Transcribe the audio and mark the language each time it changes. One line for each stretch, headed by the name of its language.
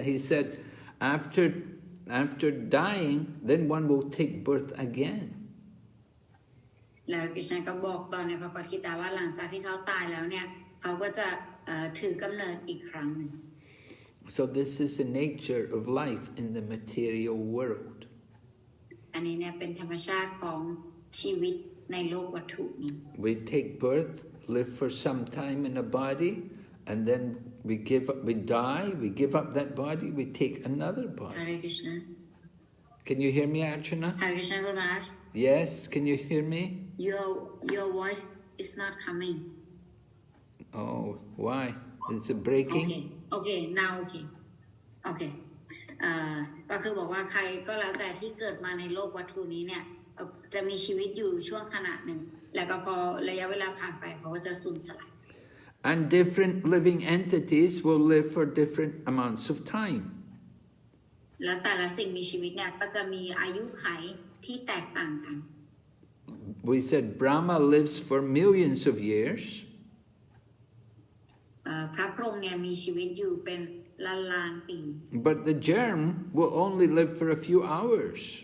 English: He said, after dying, then one will take birth again.
Thai: แล้วคริสต์ก็บอกต่อในพระคัมภีร์ว่าหลังจากที่เขาตายแล้วเนี่ยเขาก็จะถือกำเนิดอีกครั้งหนึ่ง
English: So this is the nature of life in the material world.
Thai: อันนี้เนี่ยเป็นธรรมชาติของชีวิตในโลกวัตถุนี้
English: We take birth, live for some time in a body, and then we die, we give up that body, we take another body. Hare Krishna. Can you hear me, Archana? Hare Krishna, Guru Maharaj. Yes, can you hear me? Your voice is not coming. Oh, why? Is it breaking? Okay, now okay.
Thai: ก็คือบอกว่าใครก็แล้วแต่ที่เกิดมาในโลกวัตถุนี้เนี่ยจะมีชีวิตอยู่ช่วงขณะหนึ่งแล้วก็พอระยะเวลาผ่านไปเขาก็จะสูญสลาย
English: And different living entities will live for different amounts of time.
Thai: และแต่ละสิ่งมีชีวิตเนี่ยก็จะมีอายุขัยที่แตกต่างกัน
English: We said Brahma lives for millions of years.
Thai: พระพรหมเนี่ยมีชีวิตอยู่เป็นล้านปี
English: But the germ will only live for a few hours.